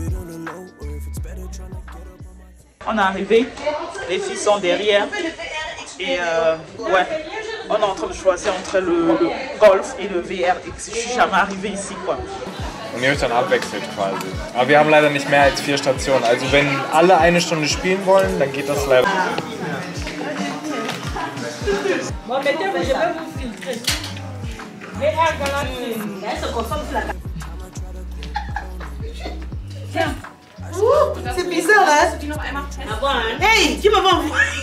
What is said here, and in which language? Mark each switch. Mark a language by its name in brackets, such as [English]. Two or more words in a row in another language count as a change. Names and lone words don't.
[French] On est arrivé, les filles sont derrière Et ouais, on est en train de choisir entre le Golf et le VRX. Je suis jamais arrivée ici, quoi. [German] Und ihr euch dann abwechselt quasi. Aber wir haben leider nicht mehr als 4 Stationen. Also wenn alle eine Stunde spielen wollen, dann geht das leider. [French] Bon, mettez-vous, je vais vous filtrer. VR Galaxy. Elle se concentre sur la caméra. Tiens. C'est bizarre, hein? Hey, qui m'a envoyé?